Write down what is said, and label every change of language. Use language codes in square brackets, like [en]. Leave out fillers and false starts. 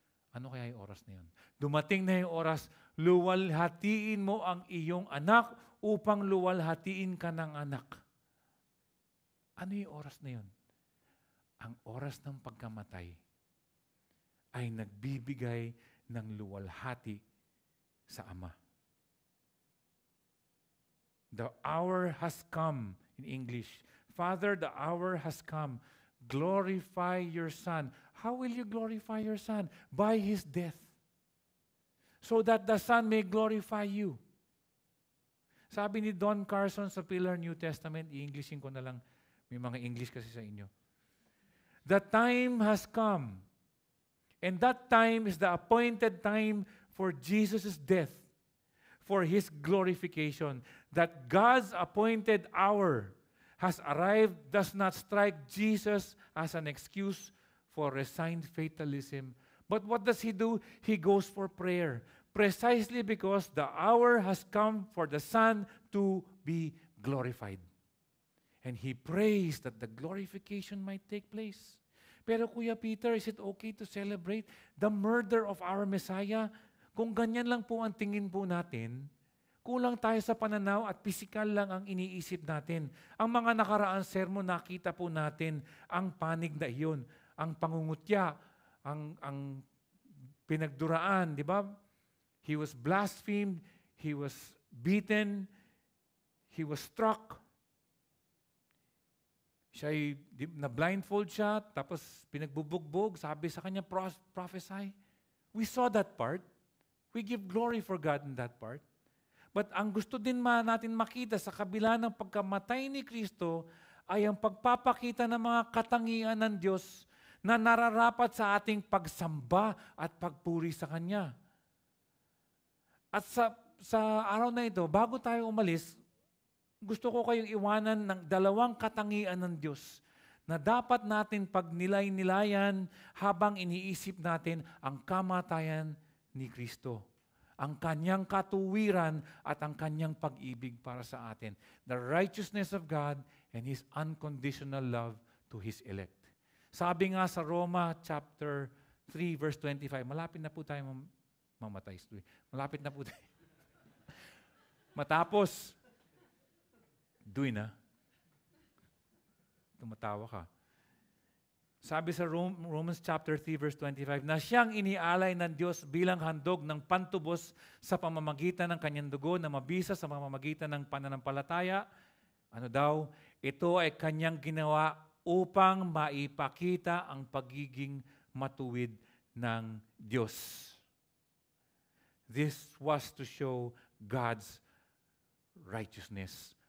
[tl] Ano kaya yung oras na yun? Dumating na yung oras, luwalhatiin mo ang iyong anak upang luwalhatiin ka ng anak. Ano yung oras na yun? Ang oras ng pagkamatay ay nagbibigay ng luwalhati sa Ama. [en] The hour has come, in English. Father, the hour has come. Glorify your Son. How will you glorify your Son? By His death. So that the Son may glorify you. [tl] Sabi ni Don Carson sa Pillar New Testament, i-Englishin ko na lang, may mga English kasi sa inyo. [en] The time has come, and that time is the appointed time for Jesus' death, for His glorification. That God's appointed hour has arrived does not strike Jesus as an excuse for resigned fatalism. But what does He do? He goes for prayer. Precisely because the hour has come for the Son to be glorified. And He prays that the glorification might take place. Pero Kuya Peter, is it okay to celebrate the murder of our Messiah? [tl] Kung ganyan lang po ang tingin po natin, kulang tayo sa pananaw at pisikal lang ang iniisip natin. Ang mga nakaraang sermon, nakita po natin ang panig na iyon, ang pangungutya, ang pinagduraan, di ba? [en] He was blasphemed, he was beaten, he was struck. [tl] Na-blindfold siya, tapos pinagbubugbog, sabi sa kanya, prophesy. [en] We saw that part. We give glory for God in that part. [tl] But ang gusto din natin makita sa kabila ng pagkamatay ni Kristo ay ang pagpapakita ng mga katangian ng Diyos na nararapat sa ating pagsamba at pagpuri sa Kanya. At sa araw na ito, bago tayo umalis, gusto ko kayong iwanan ng dalawang katangian ng Diyos na dapat natin pagnilay-nilayan habang iniisip natin ang kamatayan ni Kristo. Ang Kanyang katuwiran at ang Kanyang pag-ibig para sa atin. [en] The righteousness of God and His unconditional love to His elect. [tl] Sabi nga sa Roma chapter 3 verse 25, malapit na po tayo mamatay. Malapit na po tayo. Matapos, doy na. Tumatawa ka. Sabi sa Romans chapter 3 verse 25, na siyang inialay ng Diyos bilang handog ng pantubos sa pamamagitan ng kanyang dugo na mabisa sa pamamagitan ng pananampalataya. Ano daw? Ito ay kanyang ginawa upang maipakita ang pagiging matuwid ng Diyos. [en] This was to show God's righteousness.